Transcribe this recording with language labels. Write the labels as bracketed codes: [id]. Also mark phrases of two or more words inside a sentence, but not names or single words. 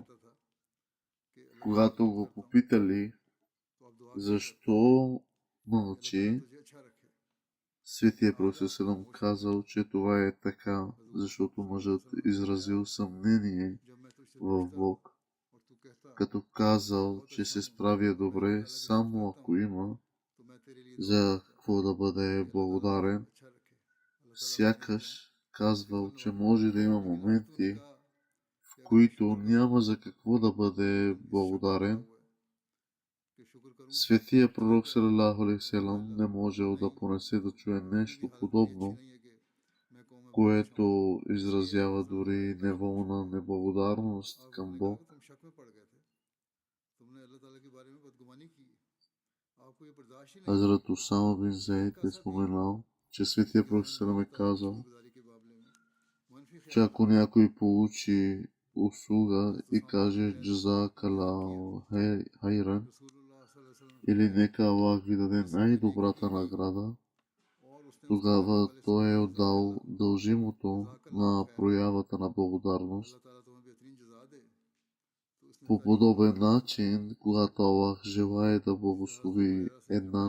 [bg] Когато го попитали защо мълчи, Светия пророк Съселем казал, че това е така, защото мъжът изразил съмнение в Бог, като казал, че се справя добре само ако има за какво да бъде благодарен. Сякаш казвал, че може да има моменти, в които няма за какво да бъде благодарен. Светия пророк [ar] صلى الله عليه وسلم [bg] не можел да понесе да чуе нещо подобно, което изразява дори неволна неблагодарност към Бог. Хазрат Усама бин Зейд е споменал, че Светия пророк [ar] صلى الله عليه وسلم [bg] е казал, че ако някой получи услуга и каже [ar] جزاك الله خيرا, [bg] или нека Аллах ви даде най-добрата награда, тогава той е отдал дължимото на проявата на благодарност. По подобен начин, когато Аллах желае да благослови една